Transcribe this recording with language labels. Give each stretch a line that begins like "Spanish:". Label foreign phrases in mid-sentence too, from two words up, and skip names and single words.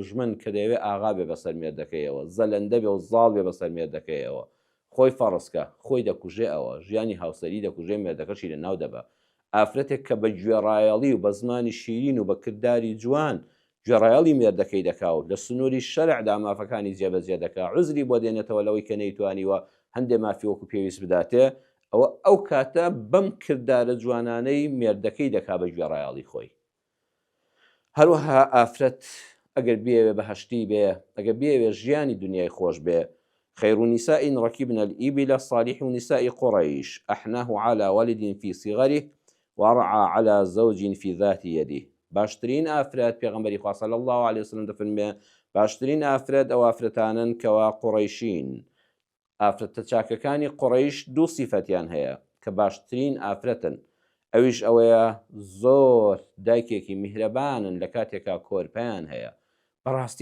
Central Kurdish: دوژمن کە دەیەوێت ئاغا بێ بەسەر مێردەکەیەوە زەلەندە بێ و زاڵ بێ بەسەر مێردەکەیەوە خۆی فەڕستکە خۆی دەکوژێ ئەوە ژیانی هاوسەری دەکوژێ مێردەکەشی لە ناو دەبە ئافرەتێک کە بە گوێڕایەڵی و بە زمانی شیرین و بە کردداری جوان گوێڕایەڵی مێردەکەی دەکا و لە سنووری شەرعدا مافەکانی جێبەجێ دەکا عوزری بۆ دێنێتەوە لەوەی کە نەیتوانیوە هەندێ مافی وەکو پێویست بداتێ ئەو کاتە بەم کردارە جوانانەی مێردەکەی دەکا بە گوێڕایەڵی خۆی هەروەها ئافرەت ئەگەر بێوێ بەهشتی بێ ئەگەر بێوێ ژیانی دنیای خۆش بێ
Arabic: خير نساء ركبن الإبل صالح نساء قريش أحناه على ولد في صغره ورعى على زوج في ذات يده
Central Kurdish: باشترين ئافرەت پێغەمبەری خوا
Arabic: صلی الله عليه وسلم
Central Kurdish: دەفەرمێ باشترین ئافرەت ئەو ئافرەتانن کەوا قوڕیشین ئافرەتە چاکەکانی قوڕیش دوو سیفەتیان هەیە کە باشترین ئافرەتن ئەویش ئەوەیە زۆر دایکێکی میهرەبانن لە کاتێکا کۆرپیان هەیە بەڕاستی